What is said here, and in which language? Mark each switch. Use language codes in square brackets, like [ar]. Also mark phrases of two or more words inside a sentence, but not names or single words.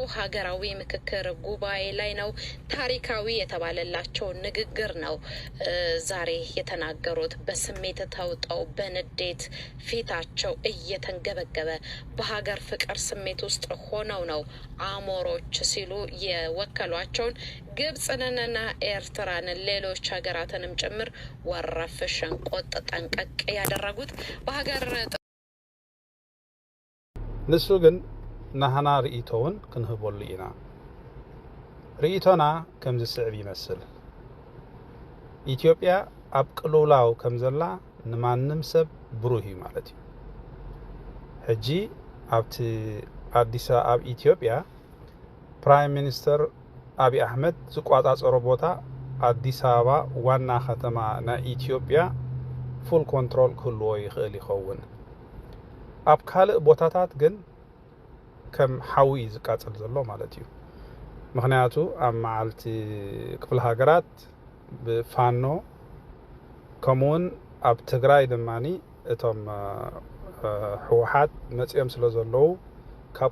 [am] ሀገራዊ ምክክር ጉባኤ ላይ ነው። ታሪካዊ የተባለላቸው ንግግር ነው ዛሬ የተናገሩት። በስሜት ተውጠው በንዴት ፊታቸው እየተንገበገበ በሀገር ፍቅር ስሜት ውስጥ ሆነው ነው አሞሮች ሲሉ የወከሏቸውን ግብጽንና ኤርትራን ሌሎች ሀገራትንም ጭምር ወረፍ ሸንቆጥ ጠንቀቅ ያደረጉት በሀገር [ti] ንሱ ግን ናህና ርእቶውን ክንህበሉ ኢና። ርእቶና ከም ዝስዕብ ይመስል ኢትዮጵያ ኣብ ቅሉላው ከም ዘላ ንማንም ሰብ ብሩህ እዩ ማለት እዩ። ሕጂ ኣብቲ አዲስ አበባ ኢትዮጵያ [en] prime minister [ti] አብይ አህመድ ዝቋጻጸሮ ቦታ አዲስ አበባ ዋና ከተማ ናይ ኢትዮጵያ [en] full control [ti] ክህልዎ ይኽእል ይኸውን። ኣብ ካልእ ቦታታት ግን ከም ሓዊ ዝቃጸል ዘሎ ማለት እዩ። ምክንያቱ ኣብ መዓልቲ ክፍለ ሃገራት ብፋኖ ከምኡውን ኣብ ትግራይ ድማኒ እቶም ህወሓት መጽኦም ስለ ዘለዉ ካብ